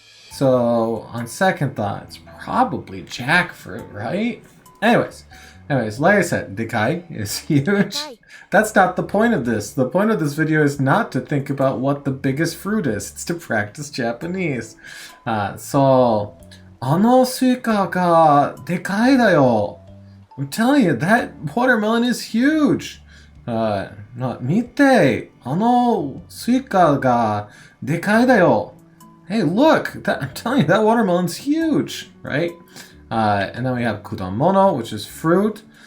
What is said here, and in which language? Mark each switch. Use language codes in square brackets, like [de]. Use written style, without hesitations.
[en] So on second thought, it's probably jackfruit, right? Anyways, like I said, dekai is huge. That's not the point of this. The point of this video is not to think about what the biggest fruit is. It's to practice Japanese. [ja] So, あのスイカがでかいだよ. [en] I'm telling you, that watermelon is huge. [ja] 見て、あのスイカがでかいだよ. [en] Hey, look, I'm telling you, that watermelon's huge, right? And then we have kudamono, which is fruit.